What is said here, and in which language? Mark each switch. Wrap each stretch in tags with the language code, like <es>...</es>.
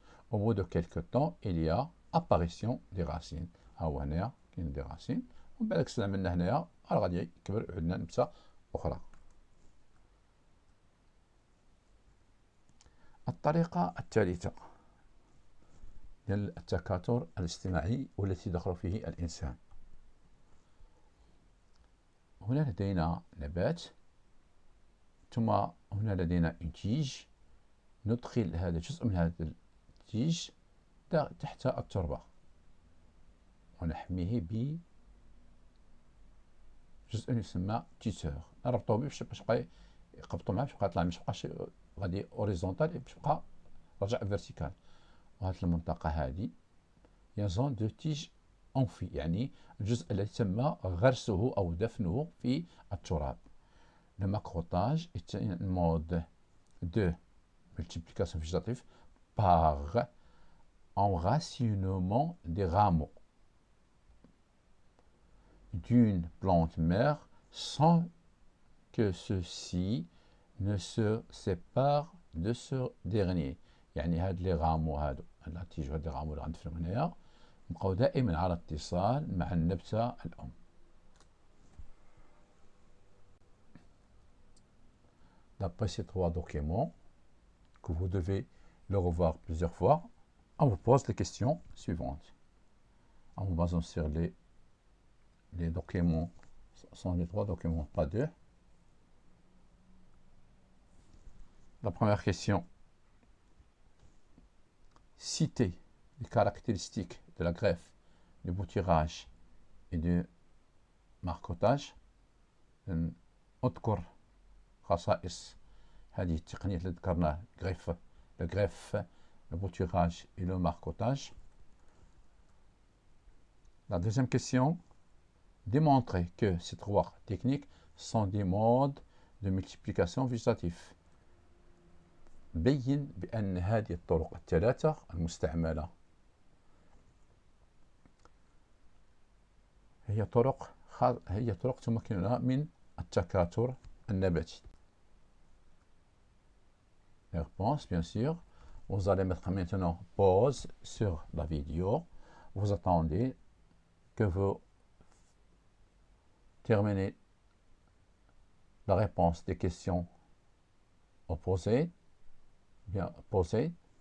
<fr>Au bout de quelques temps, il y a apparition des racines.</fr> <ar>هنا كاين</ar> <fr>des racines.</fr> <ar>ومن بعد كسنا من هنايا غادي يكبر عندنا نبتة أخرى. الطريقة الثالثة ديال التكاثر الاجتماعي والتي يدخل فيه الإنسان. هنا لدينا نبات، ثم هنا لدينا إنتيج، ندخل هذا جزء من هذا التيج تحت التربة ونحميه بجزء يسمى تيتور، نربطوه به باش يبقى يقبطو معاه باش يبقى يطلع، باش ميبقاش غادي اوريزونتال، باش يبقى رجع فيرتيكال. وهاد المنطقة هادي هي زون دو تيج أنفي، يعني الجزء الذي تم غرسه أو دفنه في التراب.</ar> <fr>Le macrotage est un mode de multiplication végétative par enracinement des rameaux d'une plante mère sans que ceux-ci ne se séparent de ce dernier.</fr> <ar>يعني هاد لي غامو هادو لا تيجو هاد لي غامو اللي غندفنو هنايا نبقاو دائما على اتصال مع النبتة الأم.</ar> <fr>D'après ces trois documents, que vous devez le revoir plusieurs fois, on vous pose les questions suivantes. En vous basant sur les documents, ce sont les trois documents, pas deux. La première question, citez les caractéristiques de la greffe, du bouturage et du marcottage.</fr> <ar>اذكر خصائص هذه التقنية اللي ذكرناها،</ar> <fr>le greffe, le bouturage et le marcottage. La deuxième question, démontrez que ces trois techniques sont des modes de multiplication végétative.</fr> <ar>بين بأن هذه الطرق الثلاثة المستعملة هي طرق تمكننا من التكاثر النباتي.</ar> <fr>Les réponses, bien sûr. Vous allez mettre maintenant pause sur la vidéo. Vous attendez que vous terminez la réponse des questions opposées, bien posées.</fr>